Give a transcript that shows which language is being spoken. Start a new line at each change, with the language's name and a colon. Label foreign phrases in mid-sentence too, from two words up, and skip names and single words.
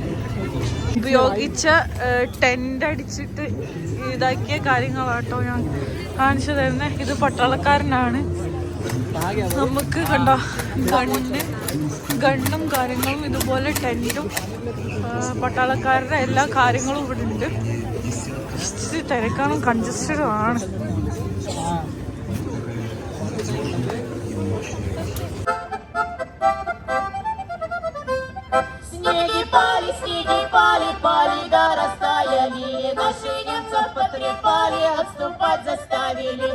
Malayalam: ഉപയോഗിച്ച ടെൻ്റ് അടിച്ചിട്ട് ഇതാക്കിയ കാര്യങ്ങളാട്ടോ ഞാൻ കാണിച്ചു തരുന്നത്. ഇത് പട്ടാളക്കാരനാണ്. നമുക്ക് കണ്ടോ ഗണ്ണും കാര്യങ്ങളും ഇതുപോലെ ടെൻറ്റും പട്ടാളക്കാരുടെ എല്ലാ കാര്യങ്ങളും ഇവിടെ ഉണ്ട്. തിരക്കാനും കൺജസ്റ്റഡും ആണ്.
Russian: Снеги пали, пали, да растаяли. Наши немцев потрепали, отступать заставили.